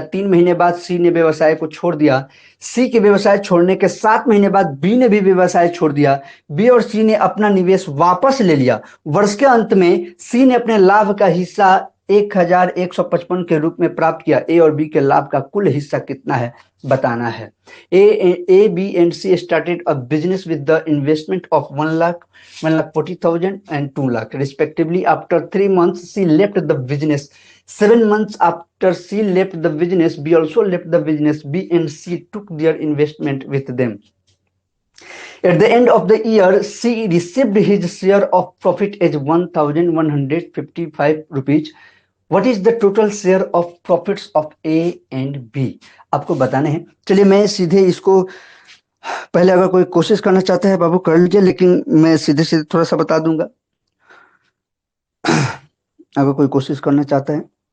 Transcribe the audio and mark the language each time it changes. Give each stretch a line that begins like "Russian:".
Hindi: 3 महीने बाद सी ने व्यवसाय को छोड़ दिया। सी के व्यवसाय छोड़ने के 7 महीने बाद बी ने भी व्यवसाय छोड़ दिया। बी और सी ने अपना निवेश वापस ले लिया। वर्ष के अंत में सी ने अपने लाभ का हिस्सा 1,155 के रूप में प्राप्त किया। ए और बी के लाभ का कुल हिस्सा कितना है बताना है।
English: A, B and C started a business with the investment of 1,00,000, 1,40,000 and 2,00,000 respectively. After 3 months, C left the business. 7 months after C left the business, B also left the business. B and C took their investment with them. At the end of the year, C received his share of profit as 1,155 rupees. What is the total share of profits of A and B?
Hindi: आपको बताने हैं। चलिए मैं सीधे इसको, पहले अगर कोई कोशिश करना चाहता है बाबू कर लीजिए, लेकिन मैं सीधे सीधे थोड़ा सा बता दूंगा। अगर कोई कोशिश करना चाहता है।